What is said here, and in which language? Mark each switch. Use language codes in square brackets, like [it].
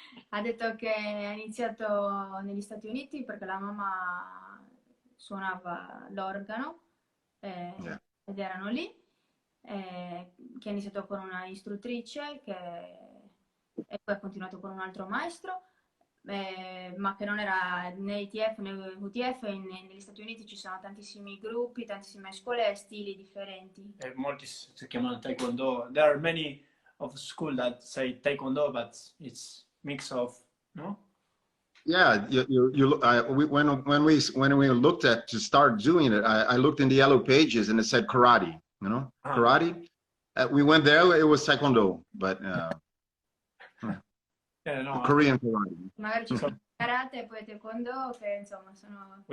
[it] Ha detto che ha iniziato negli Stati Uniti perché la mamma suonava l'organo ed erano lì, che ha iniziato con una istruttrice e poi ha continuato con un altro maestro, ma che non era né ITF né WTF. Negli Stati Uniti ci sono tantissimi gruppi, tantissime scuole e stili differenti. Molti si chiamano Taekwondo. [en] There are many of school that say Taekwondo, but it's mix of, no? Yeah, when we looked at to start doing it, I looked in the yellow pages and it said karate, you know, karate. We went there, it was Taekwondo, but no, Korean karate. [it] Magari ci sono karate e poi Taekwondo che insomma sono...